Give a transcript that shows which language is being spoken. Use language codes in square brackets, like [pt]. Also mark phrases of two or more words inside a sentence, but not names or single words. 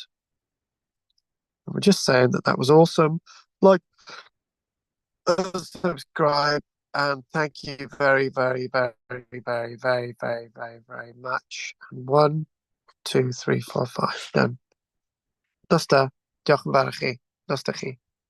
[en] And we're just saying that that was awesome. Like, subscribe, and thank you very, very, very, very, very, very, very, very much. And 1, 2, 3, 4, 5. Done. [cy] Dos da. Diolch yn fawr i chi. Dos da chi.